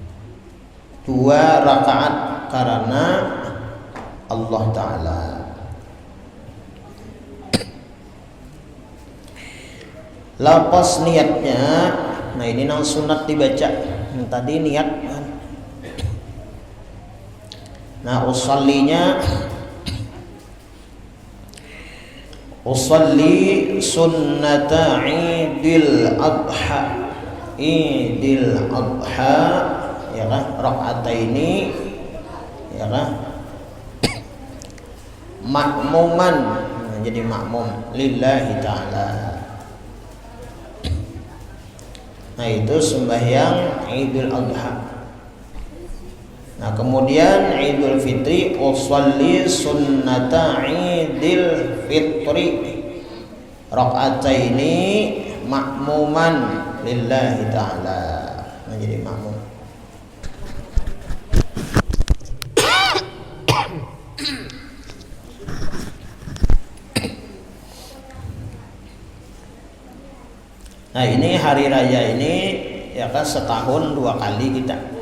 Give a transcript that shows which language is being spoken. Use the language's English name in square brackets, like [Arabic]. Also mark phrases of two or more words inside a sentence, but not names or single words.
[Banjar] 2 rakaat karena Allah Ta'ala. Lafaz niatnya, nah ini nang sunat dibaca. Tadi niat. Nah usallinya, [Arabic] أصلي سنة عيد الأضحى عيد الأضحى, [Banjar] ya kan, [Arabic] ركعتين, [Banjar] ya kan, [Arabic] مأموما, [Banjar] nah, jadi makmum [Arabic] لله تعالى. [Banjar] Nah itu sembahyang idul adha. Nah kemudian Idul Fitri, [Arabic] أصلي سنة عيد الفطر ركعتين مأموما لله تعالى. [Banjar] Nah jadi makmum. Nah ini hari raya ini ya kan setahun 2 kali kita.